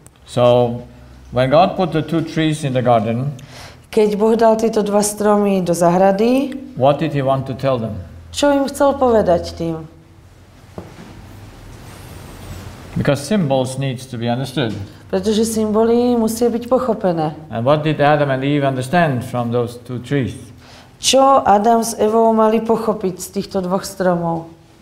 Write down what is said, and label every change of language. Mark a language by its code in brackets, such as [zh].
[en] So when God put the 2 trees in the garden, [sk] keď Boh dal tieto 2 stromy do záhrady, [en] what did he want to tell them? [sk] Čo im chcel povedať tým? [en] Because symbols needs to be understood. [sk] Pretože symboly musia byť pochopené. [en] And what did Adam and Eve understand from those 2 trees? [sk] Čo Adam s Evou mali pochopiť z týchto 2 stromov?